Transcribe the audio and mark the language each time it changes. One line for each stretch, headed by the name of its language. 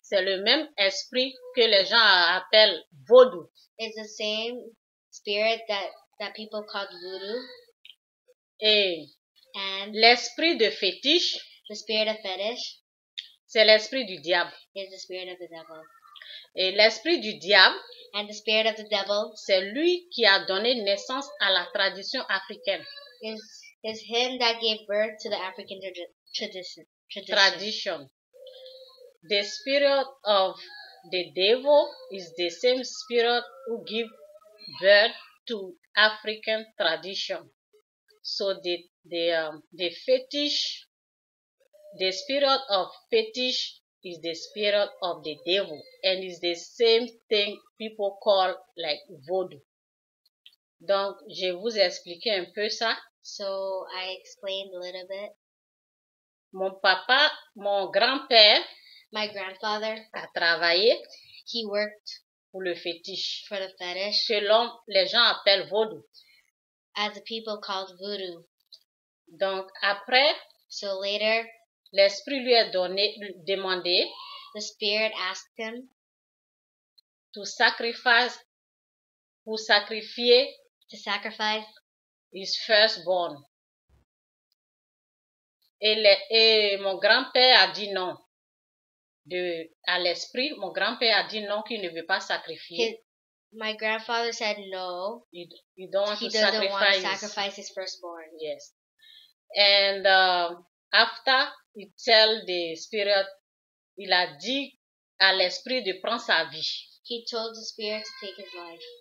French: C'est le même esprit que les gens appellent vaudou.
English: It's the same spirit that people call voodoo.
French: Et
English: And
French: l'esprit de fétiche,
English: the spirit of fetish
French: c'est l'esprit du diable.
English: is the spirit of the devil.
French: Et l'esprit du diable,
English: And the spirit of the devil
French: c'est lui qui a donné naissance à la tradition africaine.
English: is him that gave birth to the African tradition. The spirit of the devil is the same spirit who give birth to African tradition. So the fetish, the spirit of fetish is the spirit of the devil, and is the same thing people call like vaudou.
French: Donc, je vais vous expliquer un peu ça.
English: So I explained a little bit.
French: Mon grand-père,
English: my grandfather,
French: a travaillé
English: he worked
French: pour le fétiche,
English: for the fetish,
French: selon les gens appellent vaudou.
English: as the people called voodoo.
French: Donc, après,
English: so later,
French: l'esprit lui a demandé,
English: the spirit asked him to sacrifice his firstborn.
French: Et mon grand-père a dit non. À l'esprit, mon grand-père a dit non, qu'il ne veut pas sacrifier.
English: My grandfather said no. He doesn't want to sacrifice his firstborn. Yes. And after he tell the spirit,
French: il a dit à l'esprit de prendre sa vie.
English: He told the spirit to take his life.